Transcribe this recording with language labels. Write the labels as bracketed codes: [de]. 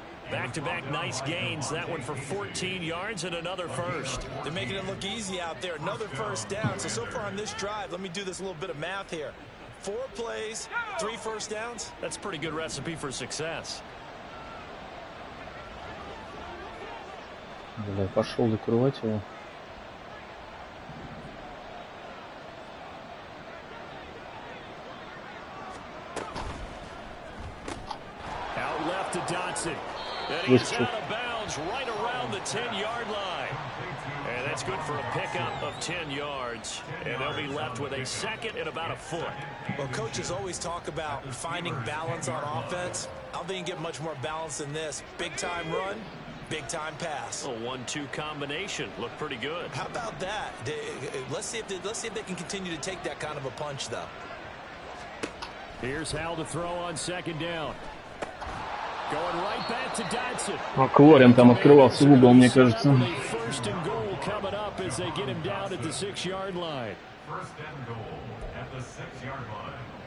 [en] Back-to-back nice gains. That one for 14 yards and another first. They're making it look easy out there. Another first down. So far on this drive, let me do this little bit of math here. 4 plays, 3 first downs. That's a pretty good recipe for success. [ru] Бля, пошел закрывать его. [en] Out left to Dotson. And he's out of bounds right around the 10-yard line. And that's good for a pickup of 10 yards. And they'll be left with a 2nd and about a foot. Well, coaches always talk about finding balance on offense. I don't think you can get much more balance than this. Big-time run, big-time pass. A 1-2 combination. Looked pretty good. How about that? Let's see if they can continue to take that kind of a punch, though. Here's Howell to throw on 2nd down. Going right back to Dotson. [ru] Маклорин там открывался в угол, мне кажется. [en] First and goal coming up as they get him down at the 6-yard line. First and goal at the 6-yard line.